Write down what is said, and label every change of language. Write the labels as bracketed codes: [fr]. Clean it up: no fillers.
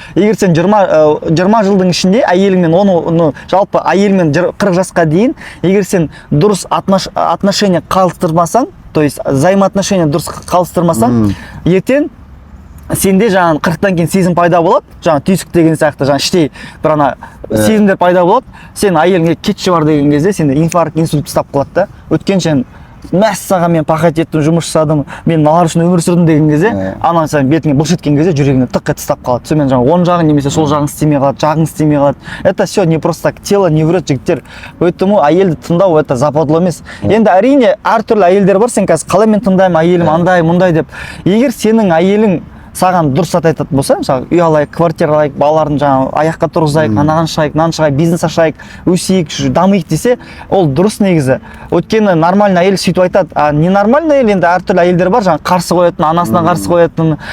[kk] Егер сен 20 жылдың ішінде әйеліңмен оны жалпы әйелмен 40 жасқа дейін, егер сен дұрыс отношения қалыстырмасаң, [ru] то есть взаимоотношения [kk] дұрыс қалыстырмасаң, ертең сенде жаңағы 40-тан кейін сезім пайда болады, жаңағы түйсік деген сияқты, жаңағы іштей бір ана сезімдер пайда болады, сен әйеліңе кетші бар деген кезде сенде инфаркт, инсульт ұстап қалады да. Өткен сен мәссаған мен пахать еттім, жұмыс жасадым, мен мыналар үшін өмір сүрдім деген кезде, ана сен бетіңе бұлш еткен кезде жүрегіңе тық ете ұстап қалады. Сонымен жаңағы оң жағың немесе сол жағың істемей қалады, жағың істемей қалады. [ru] Это все не просто так, тело не врет, [kk] жігіттер. [ru] Поэтому [kk] әйелді тыңдау [ru] это западло [kk] емес. Енді әрине әртүрлі әйелдер бар, сен қазір қалай мен тыңдаймын, әйелім андай, мұндай деп. Егер сенің әйелің саған дұрыс айтатын болса, мысалы үй алайық, квартира алайық, балаларын жаңағы аяққа тұрғызайық, анаған шығайық, мынаны шығайық, бизнес ашайық, өсейік, дамиық десе, ол дұрыс негізі. Өйткені нормальный әйел сөйтіп айтады. Ненормальный әйел енді әртүрлі әйелдер бар, жаңағы қарсы қоятын, анасына қарсы қоятын.